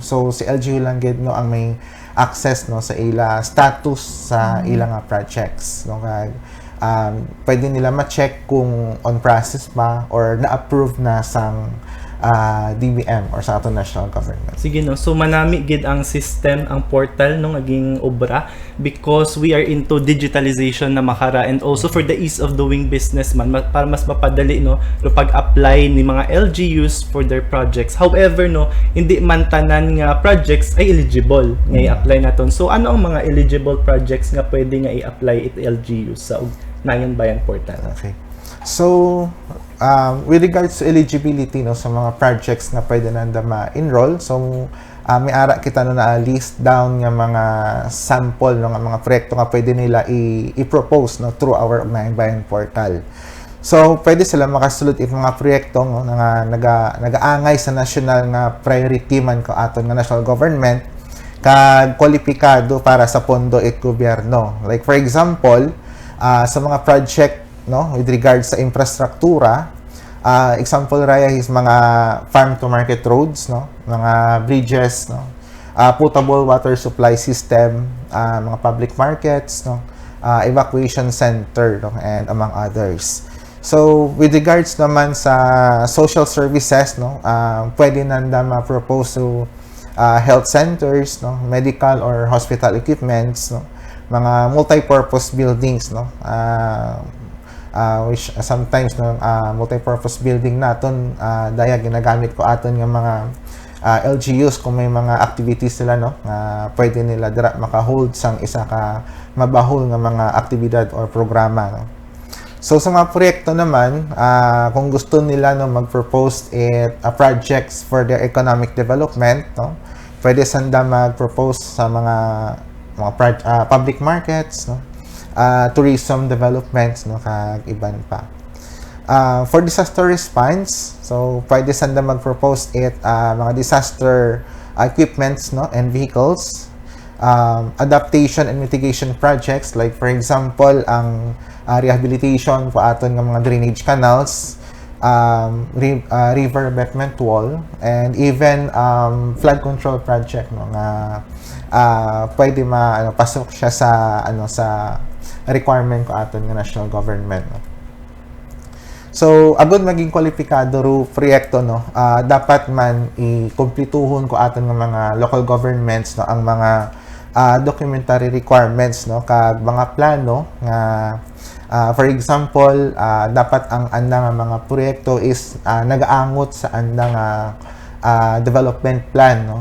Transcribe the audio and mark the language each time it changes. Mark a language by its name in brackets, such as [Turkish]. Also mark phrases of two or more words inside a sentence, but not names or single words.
[Aklanon] So si LGU lang gid, no, ang may access, no, sa ila status sa ilang projects, no, kag pwede nila ma-check kung [English] on process [Aklanon] pa or na-approve na sang DBM or sa ato national government. Sige, no. So manami gid ang system, ang portal nung aging obra [English] because we are into digitalization [Aklanon] na makara [English] and also for the ease of doing business [Aklanon] man para mas mapadali, no, ro pag-apply ni mga LGUs [English] for their projects. [Aklanon] However, no, hindi man tanan nga projects ay eligible nga i-apply naton. So ano ang mga [English] eligible projects [Aklanon] nga pwede nga i-apply it LGUs sa Ugnayang Bayan portal? [English] Okay. So with regards to eligibility, [Aklanon] no, sa mga projects na pwede nanda ma-enroll, so may ara kita, no, na [English] list down [Aklanon] nga mga sample, no, nga mga proyekto nga pwede nila i-propose, no, [English] through our Ugnayang Bayan portal. [Aklanon] So pwede sila makasulod it mga proyekto, no, nga nagaangay sa national nga priority man ko aton nga national government kag kwalipikado para sa pondo it gobyerno. [English] Like for example, [Aklanon] sa mga project, no, [English] with regards [Aklanon] sa infrastruktura, example raya is mga [English] farm to market roads, [Aklanon] no, mga bridges, no, [English] potable water supply system, [Aklanon] mga [English] public markets, [Aklanon] no, [English] evacuation center, [Aklanon] no, [English] and among others. [Aklanon] So [English] with regards [Aklanon] naman sa [English] social services, [Aklanon] no, pwede nanda ma-propose to [English] health centers, [Aklanon] no, [English] medical or hospital equipments, [Aklanon] no, mga [English] multi-purpose buildings, [Aklanon] no, [English] which sometimes, [Aklanon] no, [English] multi-purpose building [Aklanon] naton daya ginagamit ko aton nga mga LGUs kung may mga activities sila, no, pwede nila dira maka-hold sang isa ka mabahol nga mga aktibidad or programa, no. So sa mga proyekto naman, kung gusto nila, no, [English] mag-propose projects for their economic development, [Aklanon] no, pwede sanda mag-propose sa mga [English] public markets, [Aklanon] no, [English] tourism developments, [Aklanon] no, kag iban pa. [English] For disaster response, [Aklanon] so pwede sanda mag-propose mga [English] disaster equipments, [Aklanon] no, [English] and vehicles, adaptation and mitigation projects, like for example ang rehabilitation [Aklanon] po aton ng mga [English] drainage canals, river abetment wall, and even flood control project, [Aklanon] no, nga pwede pasok siya sa sa requirement ko aton nga national government, no. So agud maging kwalipikado ro proyekto, no, dapat man ikumpletuhon ko aton nga mga local governments, no, ang mga [English] documentary requirements, [Aklanon] no, kag mga plano nga [English] for example, [Aklanon] dapat ang anda nga mga proyekto is nagaangot sa anda nga [English] development plan, [Aklanon] no.